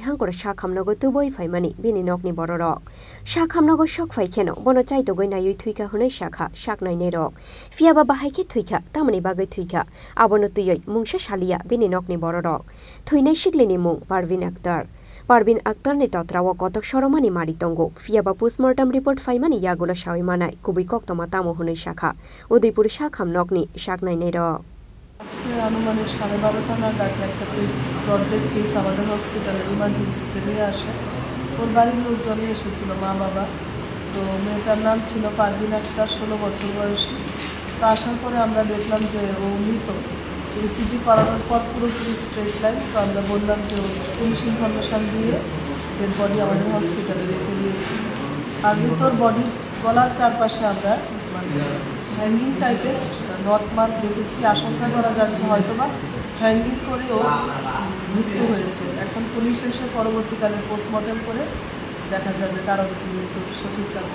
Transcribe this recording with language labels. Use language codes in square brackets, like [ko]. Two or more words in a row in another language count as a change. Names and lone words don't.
[trp] hangkor sakhamnogo tuboi faimani Bini Nokni Bororok sakhamnogo sok faikheno bono chaitogoi nayui Thowikha hunai sakha saknai nerok Phiya Bahaikhe Thowikha tamani bagai Thowikha Abono twiwi Mungsa salia Bini Nokni Bororok Thowinai Sikli ni Mung Parbin Aktar Parbin Aktar ni totrawo kotok soromani maritongo Phiya [en] postmortem report [trp] faimani yagulo sawimanai Khobwi koktoma tamo hunai sakha Udaipur sakham Nokni saknai nerok [bn] আজকে আনুমানিক 12:30টা নাগাদ একটা [en] brought dead case [bn] আমাদের হসপিটালে ইমার্জেন্সিতে নিয়ে আসে ওর বাড়ির লোকজনই এসেছিল মা বাবা তো মেয়েটার নাম ছিল পারবিন আক্তার 16 বছর বয়সী তো আসার পরে আমরা দেখলাম যে ও মৃত ইসিজি করানোর পর পুরোপুরি [en] straight line [bn] তো আমরা বললাম যে [en] police information [bn] দিয়ে [en] dead body [bn] আমাদের হসপিটালে রেখে দিয়েছি আর মৃতর বডি গলার চারপাশে আমরা হ্যাঙ্গিং টাইপের [en] knot mark [bn] দেখেছি আশঙ্কা করা যাচ্ছে হয়তোবা হ্যাঙ্গিং করেও মৃত্যু হয়েছে এখন পুলিশ এসে পরবর্তীকালে পোস্টমর্টেম করে দেখা যাবে কারণ কি মৃত্যুর সঠিক কারণ